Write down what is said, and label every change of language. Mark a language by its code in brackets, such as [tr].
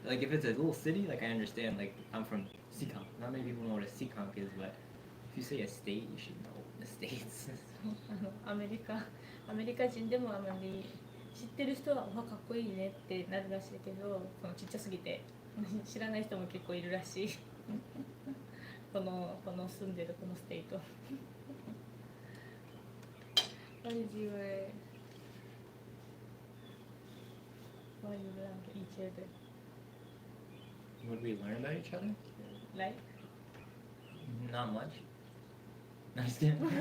[en] Like if it's a little city, like I understand. Like I'm from Seekonk. Not many people know what a Seekonk is, but if you say a state, you should know the states. [ja] アメリカ人でもあまり知ってる人はわかっこいいねってなるらしいけど、そのちっちゃすぎて知らない人も結構いるらしい。この住んでるこのステイト。 [en] What is your why you learn each other? What do we learn about each other? Like? Not much. Understand?